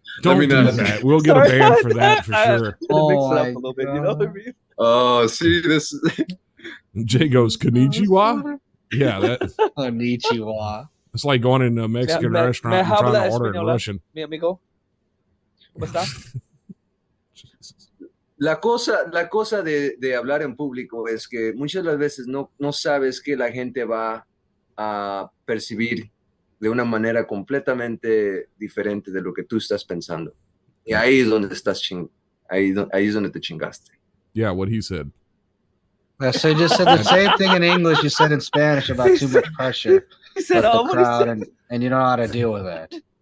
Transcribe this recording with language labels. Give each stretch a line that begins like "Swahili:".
English: Don't do that. We'll get a ban for that for sure. Oh, mix it up a little bit, you know what I mean? Oh, see this. Jay goes konnichiwa. Yeah, that
Japanese: konnichiwa.
English: It's like going in a Mexican restaurant and trying to order in Russian.
Spanish: Mi amigo. ¿Cómo está? La cosa de hablar en público es que muchas de las veces no sabes que la gente va a percibir de una manera completamente diferente de lo que tú estás pensando. Y ahí es donde ahí es donde te chingaste.
English: Yeah, what he said. So you just said the same thing in English you said in Spanish about too much pressure. He said, the crowd, and you don't know how to deal with that.